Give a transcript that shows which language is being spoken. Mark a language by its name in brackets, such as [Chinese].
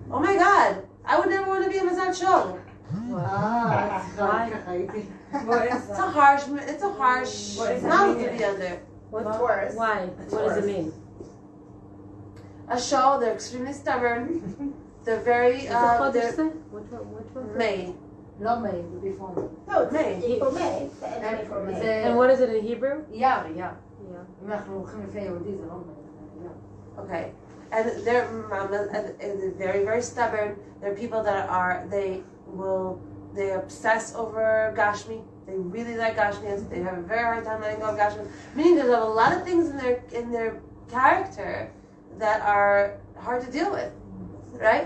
[English] Oh my God, I would never want to be a mazal show. It's a harsh mazel to be under. What's worse? Why? What does it mean? A show, they're extremely stubborn. They're very, May. [Hebrew] לא [English] May, before. No, it's May. April, May. The end of April, May. And what is it in Hebrew? Yeah. [Hebrew] אם אנחנו הולכים לפי יהודי זה לא May. [English] Okay. and they're very, very stubborn. They're people that they obsess over Gashmi. They really like Gashmi. They have a very hard time letting go of Gashmi. Meaning there's a lot of things in their character that are hard to deal with, right?